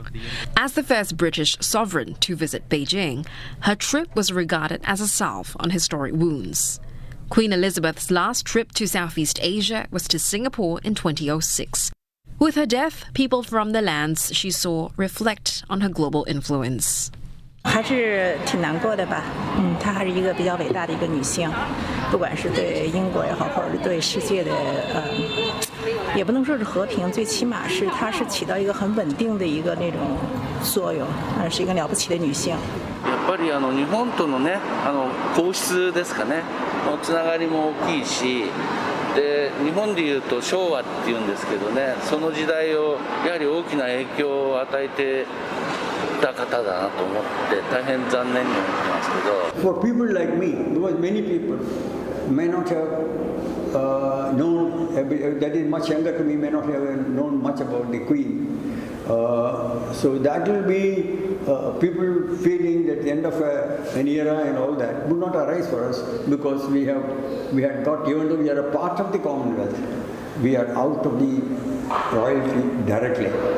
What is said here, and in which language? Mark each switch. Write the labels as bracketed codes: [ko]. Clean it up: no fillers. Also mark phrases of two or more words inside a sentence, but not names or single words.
[en] As the first British sovereign to visit Beijing, her trip was regarded as a salve on historic wounds. Queen Elizabeth's last trip to Southeast Asia was to Singapore in 2006. With her death, people from the lands she saw reflect on her global influence. [zh] 还是挺难过的吧，她还是一个比较伟大的一个女性，不管是对英国也好，或者是对世界的也不能说是和平，最起码是她是起到一个很稳定的一个那种作用，是一个了不起的女性。 [ja] やっぱり日本とのね皇室ですかねのつながりも大きいし。で日本でいうと昭和っていうんですけどね、その時代をやはり大きな影響を与えてた方だなと思って大変残念に思ってますけど。 [en] For people like me, because many people may not have known, that is much younger to me, may not have known much about the Queen. So that will be people feeling at the end of an era and all that would not arise for us, because we had got, even though we are a part of the Commonwealth, we are out of the royalty directly.